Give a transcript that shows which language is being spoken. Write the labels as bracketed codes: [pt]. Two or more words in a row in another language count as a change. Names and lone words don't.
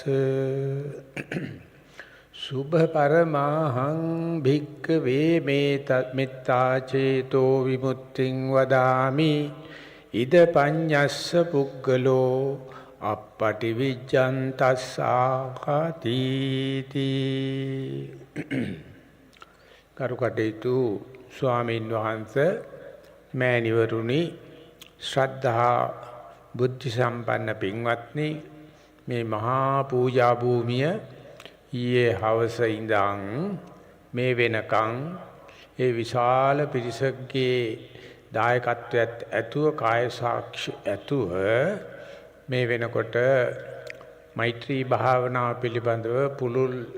[pi] සුභ පරමාහං භික්ඛවේ මෙත්තා චේතෝ විමුක්තිං වදාමි ඉද පඤ්ඤස්ස පුග්ගලෝ අප්පටි විජ්ජන්තස්සාති කරුකටේතු [si] ස්වාමීන් වහන්සේ මෑණිවරුනි ශ්‍රද්ධා බුද්ධ සම්පන්න පින්වත්නි මේ මහා පූජා භූමිය ඊයේ හවස ඉඳන් මේ වෙනකන් ඒ විශාල පිරිසකගේ දායකත්වයට ඇතුව කාය සාක්ෂි ඇතුව මේ වෙනකොට මෛත්‍රී භාවනාව පිළිබඳව පුළුල්